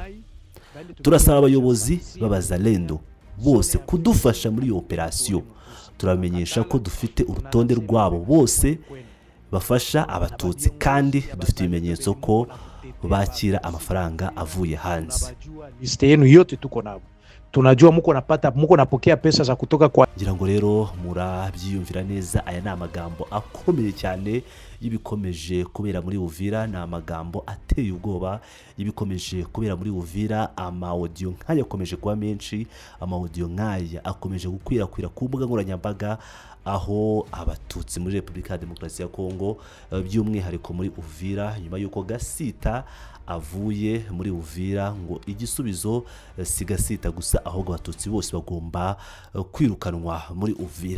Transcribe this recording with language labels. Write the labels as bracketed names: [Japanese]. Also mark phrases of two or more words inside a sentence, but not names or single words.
[Kinyarwanda] Turasaba abayobozi b'abazalendo bose kudufasha muri iyo operasiyo. Turamenyesha ko dufite urutonde rwabo bose bafasha abatutsi, kandi dufite ibimenyetso ko bakira amafaranga avuye hanze. [Swahili] Liste yenu yote tuko nabo. Tunajua muko napokea pesa za kutoka kwa. [Kinyarwanda] Ngira ngo rero murabyiyumvira neza, aya ni amagambo akomeye cyane y'ibikomeje kubera muri Uvira. Ni amagambo ateye ubwoba y'ibikomeje kubera muri Uvira. Ama-audio nk'aya akomeje kuba menshi, ama-audio nk'aya akomeje gukwirakwira ku mbuga nkoranyambaga, aho abatutsi muri Repubulika ya Demokarasi ya Kongo by'umwihariko muri Uvira, nyuma y'uko Gasita avuye muri Uvira, ngo igisubizo si Gasita gusa, ahubwo abatutsi bose bagomba kwirukanwa muri Uvira.